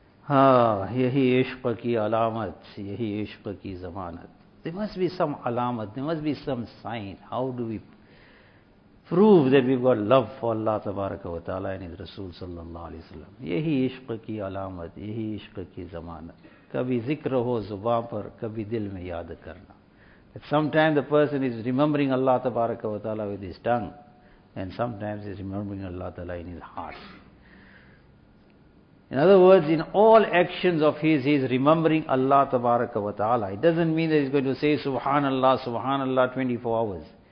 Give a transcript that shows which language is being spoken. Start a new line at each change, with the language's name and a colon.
Urdu: ہاں یہی عشق کی علامت, یہی عشق کی ضمانت.
English: There must be some علامت, there must be some sign. How do we prove that we've got love for Allah تبارک و تعالیٰ and His رسول صلی اللہ علیہ وسلم؟
Urdu: یہی عشق کی علامت, یہی عشق کی ضمانت. کبھی ذکر ہو زباں پر کبھی دل میں یاد کرنا.
English: Sometimes the person is remembering Allah تبارک و تعالیٰ with his tongue, and sometimes he's remembering Allah تعالیٰ in his heart. In other words, in all actions of his, he is remembering Allah tabaraka wa ta'ala. It doesn't mean that he's going to say subhanallah, subhanallah 24 hours.